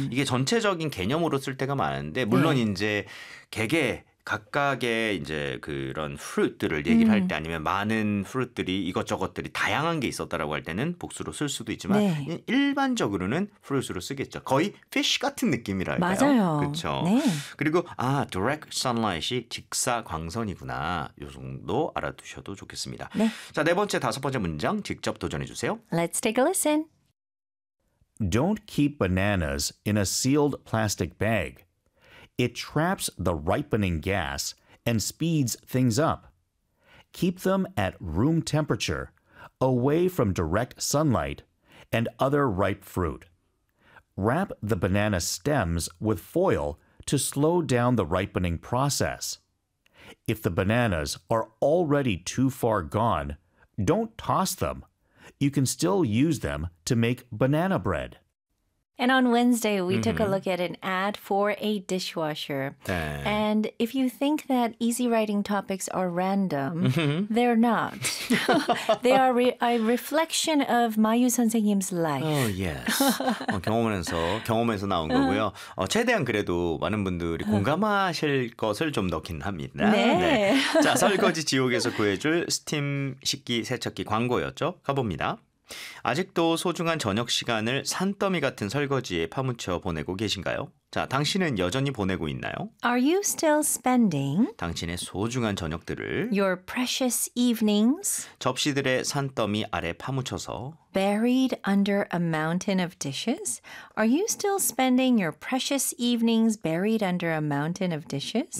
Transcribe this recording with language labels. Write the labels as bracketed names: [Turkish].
[Korean] 이게 전체적인 개념으로 쓸 때가 많은데 물론 이제 개개 각각의 이제 그런 fruit들을 얘기를 할 때 아니면 많은 fruit들이 이것저것들이 다양한 게 있었다라고 할 때는 복수로 쓸 수도 있지만 네. 일반적으로는 fruit으로 쓰겠죠. 거의 fish 같은 느낌이랄까요? 맞아요. 그렇죠. 네. 그리고 아 direct sunlight이 직사광선이구나. 요 정도 알아두셔도 좋겠습니다. 네. 자, 네 번째, 다섯 번째 문장 직접 도전해 주세요. [English] Let's take a listen. Don't keep bananas in a sealed plastic bag. It traps the ripening gas and speeds things up. Keep them at room temperature, away from direct sunlight and other ripe fruit. Wrap the banana stems with foil to slow down the ripening process. If the bananas are already too far gone, don't toss them. You can still use them to make banana bread. And on Wednesday, we took a look at an ad for a dishwasher. [Korean] 네. [English] And if you think that easy writing topics are random, they're not. They are a reflection of Mayu 선생님's life. Oh, yes. [Korean] 경험에서 나온 거고요. 최대한 그래도 많은 분들이 공감하실 것을 좀 넣긴 합니다. 네. 네. 자, 설거지 지옥에서 구해줄 스팀 식기 세척기 광고였죠. 가봅니다. 아직도 소중한 저녁 시간을 산더미 같은 설거지에 파묻혀 보내고 계신가요? 자, 당신은 여전히 보내고 있나요? [English] Are you still spending [Korean] 당신의 소중한 저녁들을 [English] your precious evenings [Korean] 접시들의 산더미 아래 파묻혀서 [English] buried under a mountain of dishes? Are you still spending your precious evenings buried under a mountain of dishes?